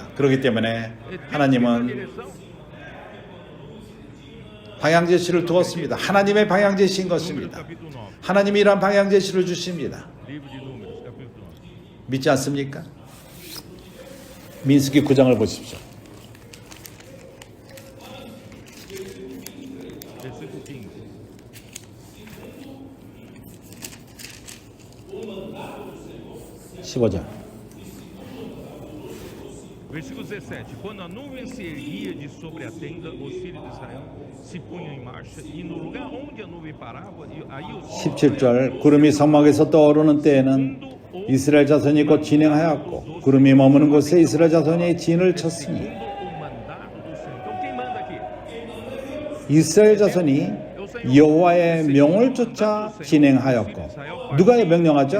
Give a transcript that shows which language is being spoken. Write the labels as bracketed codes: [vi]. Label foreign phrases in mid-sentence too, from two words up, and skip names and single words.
[ko] 그렇기 때문에 하나님은 방향 제시를 두었습니다. 하나님의 방향 제시인 것입니다. 하나님이 이러한 방향 제시를 주십니다. 믿지 않습니까? 민수기 9장을 보십시오. [pt] Versículo 17. Quando a nuvem se erguia de sobre a tenda, os filhos de Israel se punham em marcha, e no lugar onde a nuvem parava, aí os [ko] 17절 구름이 성막에서 떠오르는 때에는 이스라엘 자손이 곧 진행하였고 구름이 머무는 곳에 이스라엘 자손이 진을 쳤으니 이스라엘 자손이 여호와의 명을 쫓아 진행하였고 누가 명령하죠?